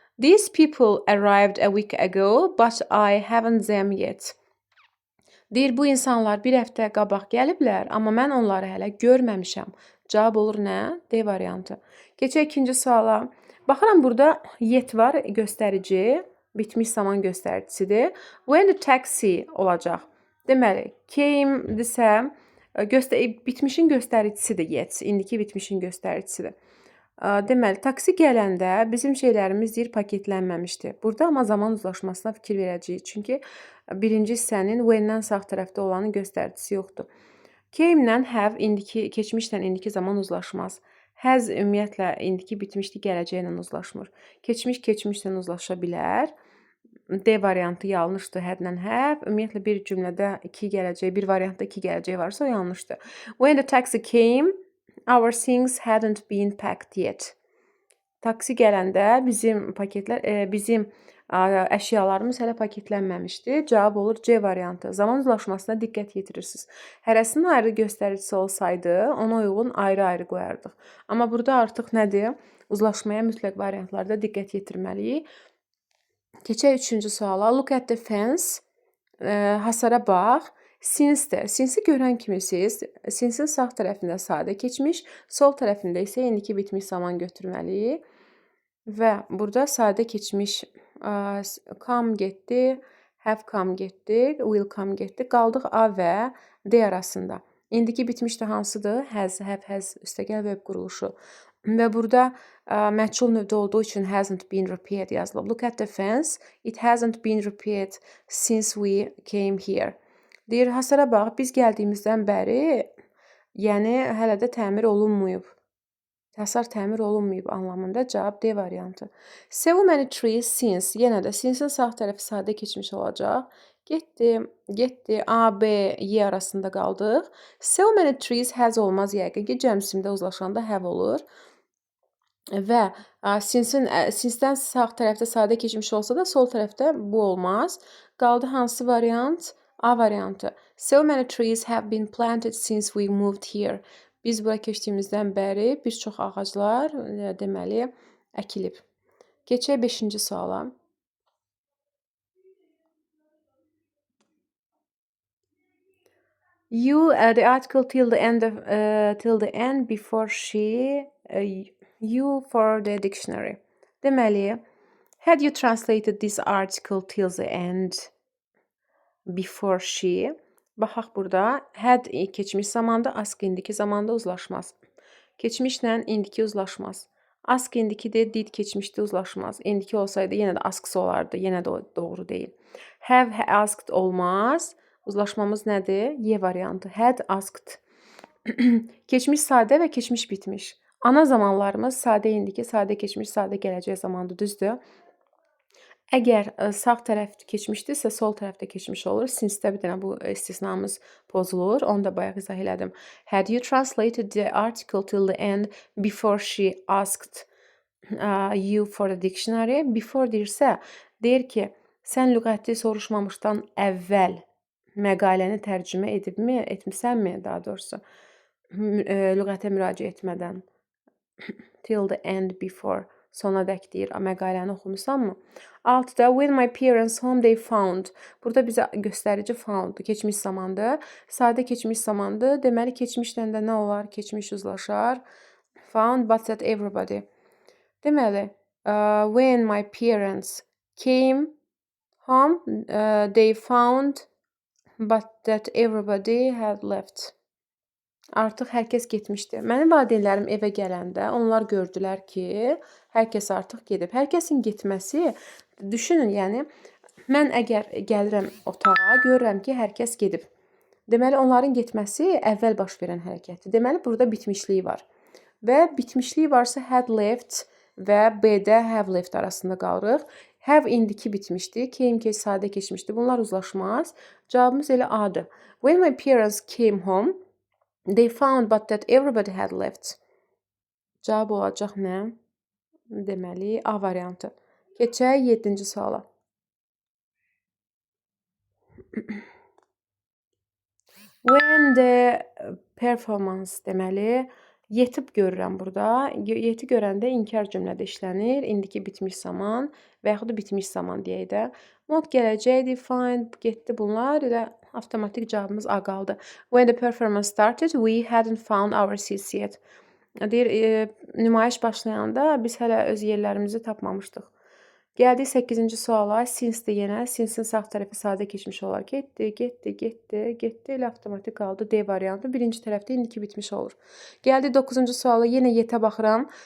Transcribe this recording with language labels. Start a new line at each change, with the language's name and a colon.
English: These people arrived a week ago, but I haven't them yet.
Azerbaijani: Deyir, bu insanlar bir həftə qabaq gəliblər, amma mən onları hələ görməmişəm. Cavab olur nə? D variantı. Keçək ikinci suala. Baxıram, burada yet var, göstərici, bitmiş zaman göstəricisidir.
English: When the taxi
Azerbaijani: olacaq. Deməli, came-dirsə, bitmişin göstəricisidir yet. İndiki bitmişin göstəricisidir. Deməli, taksi gələndə bizim şeylərimiz deyir paketlənməmişdi. Burada amma zaman uzlaşmasına fikir verəcəyik. Çünki birinci hissənin when-dən sağ tərəfdə olanın göstəricisi yoxdur. Came-lə have keçmişlə indiki zaman uzlaşmaz. Has ümumiyyətlə indiki bitmişli gələcəklə uzlaşmır. Keçmiş keçmişlə uzlaşa bilər. D variantı yanlışdır, had-lə have. Ümumiyyətlə bir cümlədə iki gələcək, bir variantda iki gələcək varsa o yanlışdır.
English: When the taxi came, our things hadn't been packed yet.
Azerbaijani: Taksi gələndə bizim əşyalarımız hələ paketlənməmişdi. Cavab olur C variantı. Zaman uzlaşmasına diqqət yetirirsiniz. Hərəsinin ayrı göstəricisi olsaydı, ona uyğun ayrı-ayrı qoyardıq. Amma burada artıq nədir? Uzlaşmaya mütləq variantlarda diqqət yetirməliyik. Keçək üçüncü suala.
English: Look at the fence.
Azerbaijani: Hasara bax. Since-də. Since-i görən kimi siz, since-in sağ tərəfində sadə keçmiş, sol tərəfində isə indiki bitmiş zaman götürməliyik. Və burada sadə keçmiş come getdi, have come getdi, will come getdi. Qaldıq A və D arasında. İndiki bitmiş də hansıdır? Has, have, has üstəgəl verb quruluşu. Və burada məchul növdə olduğu üçün
English: hasn't been repaired
Azerbaijani: yazılıb.
English: Look at the fence. It hasn't been repaired since we came here.
Azerbaijani: Deyir, hasara bax, biz gəldiyimizdən bəri, yəni hələ də təmir olunmayıb. Hasar təmir olunmayıb anlamında cavab D variantı.
English: So many trees since.
Azerbaijani: Yenə də since-in sağ tərəfi sadə keçmiş olacaq. Getdi, A, B, Y arasında qaldıq.
English: So many trees has
Azerbaijani: olmaz yəqin ki, cəmsimdə uzlaşanda have olur. Və since-dən sağ tərəfdə sadə keçmiş olsa da, sol tərəfdə bu olmaz. Qaldı hansı variant? A variantı.
English: So many trees have been planted since we moved here.
Azerbaijani: Biz bura keçdiyimizdən bəri bir çox ağaclar deməli əkilib. Keçək 5-ci suala.
English: You the article till the end before she you for the dictionary.
Azerbaijani: Deməli,
English: had you translated this article till the end before she?
Azerbaijani: Baxaq burada. Had keçmiş zamanda, ask indiki zamanda uzlaşmaz. Keçmişlə indiki uzlaşmaz. Ask indikidir, did keçmişdə uzlaşmaz. İndiki olsaydı yenə də asksı olardı. Yenə də doğru deyil. Have asked olmaz. Uzlaşmamız nədir? Y variantı.
English: Had asked.
Azerbaijani: Keçmiş sadə və keçmiş bitmiş. Ana zamanlarımız sadə indiki, sadə keçmiş, sadə gələcək zamandır, düzdür? Əgər sağ tərəf keçmişdirsə, sol tərəfdə keçmiş olur. Since-də bir dənə bu istisnamız pozulur. Onu da bayaq izah elədim.
English: Had you translated the article till the end before she asked you for the dictionary?
Azerbaijani: Before deyirsə, deyir ki, sən lüğəti soruşmamışdan əvvəl məqaləni tərcümə edibmi, etmisənmi daha doğrusu? Lüğətə müraciət etmədən.
English: Till the end before.
Azerbaijani: Sona dək deyir, məqaləni oxumusanmı?
English: 6-da, when my parents home they found.
Azerbaijani: Burada bizə göstərici found, keçmiş zamandır. Sadə keçmiş zamandır. Deməli, keçmişlə də nə olar? Keçmiş uzlaşar.
English: Found, but that everybody.
Azerbaijani: Deməli,
English: when my parents came home, they found but that everybody had left.
Azerbaijani: Artıq hər kəs getmişdi. Mənim valideynlərim evə gələndə onlar gördülər ki, hər kəs artıq gedib. Hər kəsin getməsi, düşünün, yəni mən əgər gəlirəm otağa, görürəm ki, hər kəs gedib. Deməli onların getməsi əvvəl baş verən hərəkətdir. Deməli burada bitmişlik var. Və bitmişlik varsa had left və B-də have left arasında qalırıq. Have indiki bitmişdi, came keç sadə keçmişdi. Bunlar uzlaşmaz. Cavabımız elə A-dır.
English: When my parents came home, they found but that everybody had left.
Azerbaijani: Cavab olacaq nə? Deməli A variantı. Keçək 7-ci suala. When the performance deməli yetib görürəm burada. Yeti görəndə inkar cümlədə işlənir. İndiki bitmiş zaman və yaxud da bitmiş zaman deyək də. Mod gələcəkdi, find, getdi bunlar. Elə avtomatik cavabımız A qaldı.
English: When the performance started, we hadn't found our seats yet.
Azerbaijani: Deyir, nümayiş başlayanda biz hələ öz yerlərimizi tapmamışdıq. Gəldik 8-ci suala. Since-dir yenə. Since-in sağ tərəfi sadə keçmiş olar. Getdi, getdi, getdi, getdi. Elə avtomatik qaldı. D variantı. Birinci tərəfdə indiki bitmiş olur. Gəldik 9-cu suala. Yenə yetə baxıram.